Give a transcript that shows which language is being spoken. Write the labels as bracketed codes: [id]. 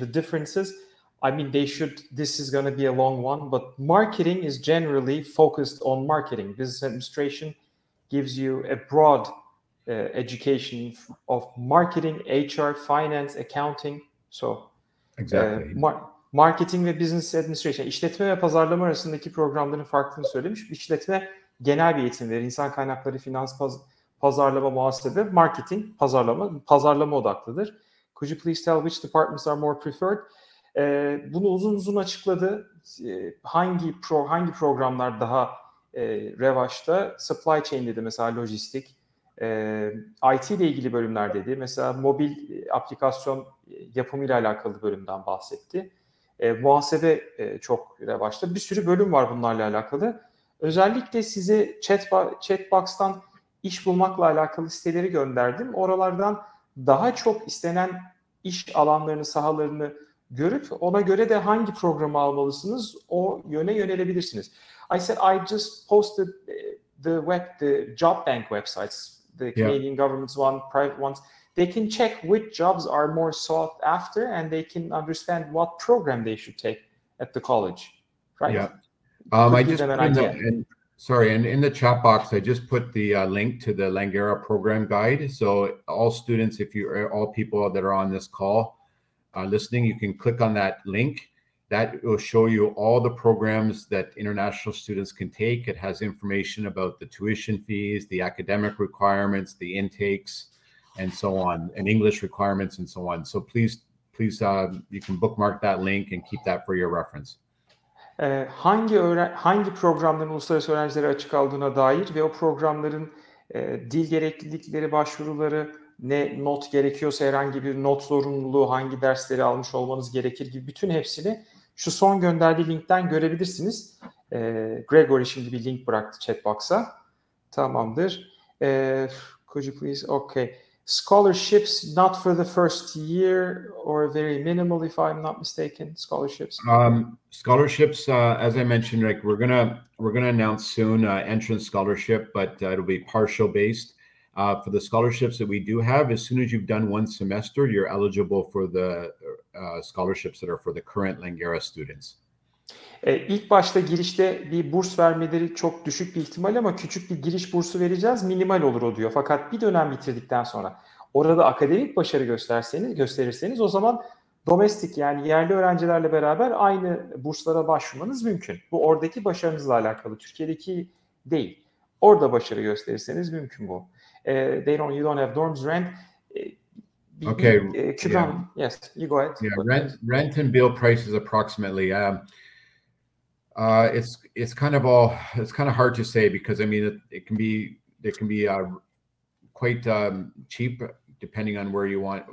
[en] The differences, I mean, this is going to be a long one, but marketing is generally focused on marketing. Business administration gives you a broad education of marketing, HR, finance, accounting. So exactly. [tr] Marketing ve business administration, işletme ve pazarlama arasındaki programların farklılığını söylemiş. İşletme genel bir eğitim verir. İnsan kaynakları, finans, pazarlama, muhasebe, marketing, pazarlama odaklıdır. [en] Could you please tell which departments are more preferred? [tr] Bunu uzun uzun açıkladı. Hangi programlar daha revaçta? Supply chain dedi mesela, lojistik. IT ile ilgili bölümler dedi. Mesela mobil aplikasyon yapımıyla alakalı bölümden bahsetti. Muhasebe çok revaçta. Bir sürü bölüm var bunlarla alakalı. Özellikle size chatbox'tan iş bulmakla alakalı siteleri gönderdim. Oralardan daha çok istenen iş alanlarını, sahalarını görüp ona göre de hangi programı almalısınız, o yöne yönelebilirsiniz. [en] I said I just posted the job bank websites, the Canadian government's one, private ones. They can check which jobs are more sought after, and they can understand what program they should take at the college, right? Yeah. I just put in the chat box, I just put the link to the Langara program guide. So all students, all people that are on this call listening, you can click on that link. That will show you all the programs that international students can take. It has information about the tuition fees, the academic requirements, the intakes, and so on, and English requirements and so on. So please, you can bookmark that link and keep that for your reference. [tr] Hangi programların uluslararası öğrencilere açık aldığına dair ve o programların dil gereklilikleri, başvuruları, ne not gerekiyorsa herhangi bir not zorunluluğu, hangi dersleri almış olmanız gerekir gibi bütün hepsini şu son gönderdiği linkten görebilirsiniz. Gregory şimdi bir link bıraktı chatbox'a. Tamamdır. [en] Could you please? Okay. Scholarships not for the first year or very minimal, if I'm not mistaken. Scholarships. Scholarships, as I mentioned, like we're gonna announce soon entrance scholarship, but it'll be partial based. For the scholarships that we do have, as soon as you've done one semester, you're eligible for the scholarships that are for the current Langara students. [tr] İlk başta girişte bir burs vermeleri çok düşük bir ihtimal ama küçük bir giriş bursu vereceğiz. Minimal olur o diyor. Fakat bir dönem bitirdikten sonra orada akademik başarı gösterirseniz o zaman domestik, yani yerli öğrencilerle beraber aynı burslara başvurmanız mümkün. Bu oradaki başarınızla alakalı. Türkiye'deki değil. Orada başarı gösterirseniz mümkün bu. [en] You don't have dorms, rent. Okay. Yes, you go ahead. Yeah, rent and bill prices approximately. It's kind of hard to say because I mean it can be quite cheap depending on where you want.